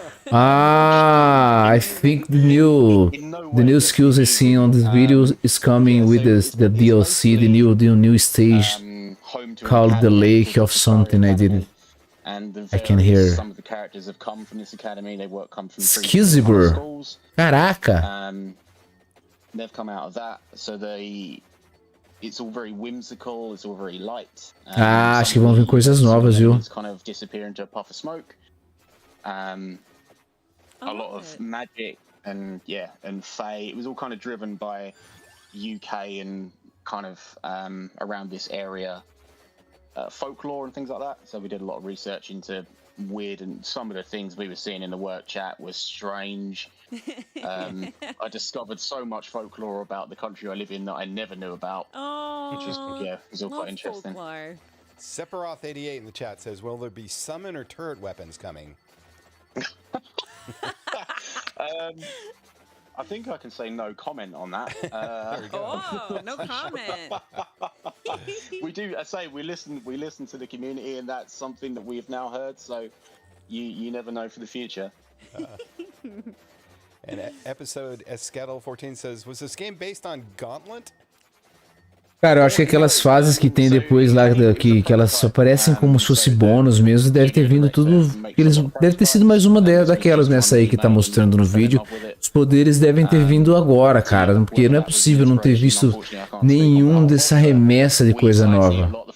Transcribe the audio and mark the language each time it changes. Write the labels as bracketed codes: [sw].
[en] Ah, I think the new skills I see on this video is coming with the DLC, the new stage called the Lake of something. I didn't. And I can hear. Some of the characters have come from this academy. They come from Skizibur. schools. [pt] Caraca. [en] They've come out of that, so it's all very whimsical. It's all very light. [pt] Acho que vão vir coisas novas, viu? [en] Kind of disappear into a puff of smoke. A lot of magic and fae. It was all kind of driven by UK and kind of around this area folklore and things like that. So we did a lot of research into weird, and some of the things we were seeing in the work chat was strange. I discovered so much folklore about the country I live in that I never knew about. Oh, which was all quite interesting. Folklore. Sephiroth88 in the chat says, will there be summon or turret weapons coming? I think I can say no comment on that. Oh, no comment. We do. I say we listen to the community, and that's something that we have now heard. So you never know for the future. And episode Escadal 14 says, was this game based on Gauntlet? [pt] Cara, eu acho que aquelas fases que tem depois lá, que elas só aparecem como se fosse bônus mesmo, deve ter vindo tudo. Deve ter sido mais uma daquelas nessa aí que tá mostrando no vídeo. Os poderes devem ter vindo agora, cara, porque não é possível não ter visto nenhum dessa remessa de coisa nova.